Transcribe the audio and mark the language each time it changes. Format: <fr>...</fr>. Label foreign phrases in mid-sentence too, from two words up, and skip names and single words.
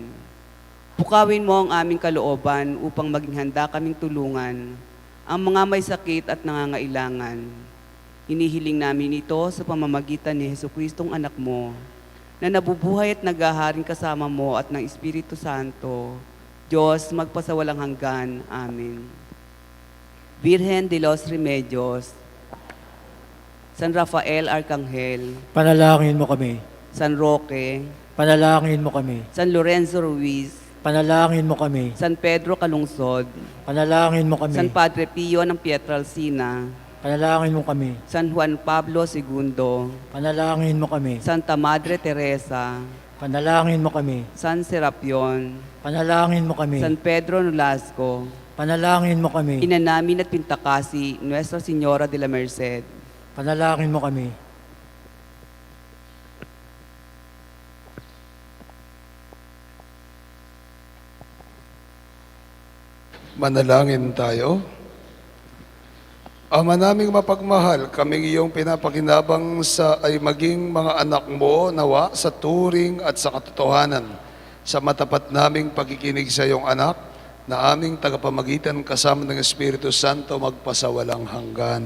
<tl>Pukawin mo ang aming kalooban upang maging handa kaming tulungan ang mga may sakit at nangangailangan. Hinihiling namin ito sa pamamagitan ni Jesucristong anak mo, na nabubuhay at naghaharing kasama mo at ng Espiritu Santo, Diyos magpasawalang hanggan. Amen. Virgen de los Remedios, San Rafael Arcangel, Panalangin mo kami. San Roque, Panalangin mo kami. San Lorenzo Ruiz, Panalangin mo kami. San Pedro Calungsod, Panalangin mo kami. San Padre Pio ng Pietralcina, Panalangin mo kami. San Juan Pablo II, Panalangin mo kami. Santa Madre Teresa, Panalangin mo kami. San Serapion, Panalangin mo kami. San Pedro Nolasco, Panalangin mo kami. Ina namin at Pintakasi, Nuestra Señora de la Merced, Panalangin mo kami. Manalangin tayo. Ama naming mapagmahal, kaming iyong pinapakinabang sa ay maging mga anak mo nawa sa turing at sa katotohanan, sa matapat naming pagkikinig sa iyong anak, na aming tagapamagitan kasama ng Espiritu Santo magpasawalang hanggan.</tl>